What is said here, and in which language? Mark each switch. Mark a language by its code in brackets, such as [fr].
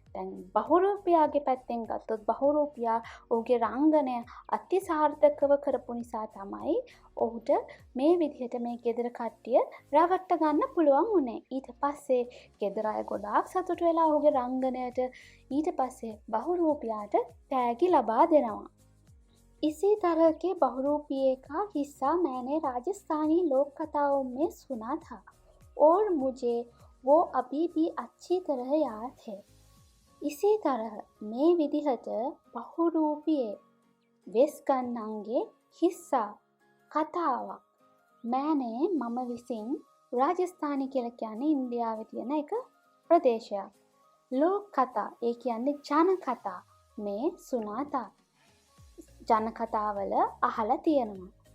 [si] දැන් බහුරූපියාගේ පැත්තෙන් ගත්තොත් බහුරූපියා ඔහුගේ රංගනය අතිසාර්ථකව කරපු නිසා තමයි ඔහුට මේ විදිහට මේ ගෙදර කට්ටිය රවට්ට ගන්න පුළුවන් වුණේ. ඊට පස්සේ ගෙදර අය ගොඩාක් සතුටු වෙලා ඔහුගේ රංගනයට ඊට පස්සේ බහුරූපියාට තෑගි ලබා දෙනවා. [hi] इसी तरह के बहुरूपिये का हिस्सा मैंने राजस्थानी लोक कथाओं में सुना था और मुझे वो अभी भी अच्छी तरह याद है. इसी तरह [si] මේ විදිහට බහුරූපියේ වෙස් ගන්නන්ගේ හිස්සා කතාවක් මෑනේ මම විසින් රාජස්ථානි කියලා කියන්නේ ඉන්දියාවේ තියෙන එක ප්‍රදේශයක්. ලෝක කතා ඒ කියන්නේ ජන කතා මේ සුනාතා ජන කතාවල අහලා තියෙනවා.